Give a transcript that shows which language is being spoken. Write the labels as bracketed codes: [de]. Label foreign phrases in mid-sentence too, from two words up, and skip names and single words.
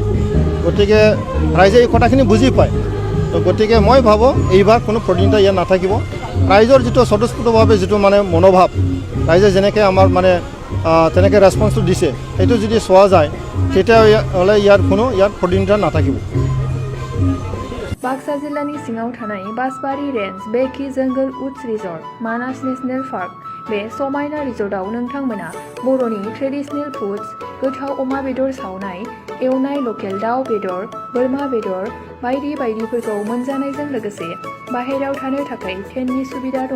[as] গতিকে ৰাইজে এই কথাখিনি বুজি পায়। তো গতিকে মই ভাবোঁ এইবাৰ কোনো প্ৰতিদ্বন্দ্বিতা ইয়াত নাথাকিব। ৰাইজৰ যিটো স্বতঃস্ফূৰ্তভাৱে যিটো মানে মনোভাৱ, ৰাইজে যেনেকৈ আমাৰ মানে তেনেকৈ ৰেছপন্সটো দিছে, সেইটো যদি চোৱা যায় তেতিয়াহ'লে ইয়াত প্ৰতিদ্বন্দ্বিতা নাথাকিব। [brx] बाक्सा जिल्लानि सिङाव थानाय बासबारि रेन्ज बेकि जंगल उड्स रिजर्ट मानास नेशनेल पार्क बे समायना रिजर्टआव नोंथांमोना बर'नि [en] traditional foods [brx] गोथाव अमा बेदर सावनाय, एवनाय लकेल दाउ बेदर, बोरमा बेदर बायदि बायदिफोरखौ मोनजानायजों लोगोसे बाहेरायाव थानो थाखाय टेन्टनि सुबिदा दङ।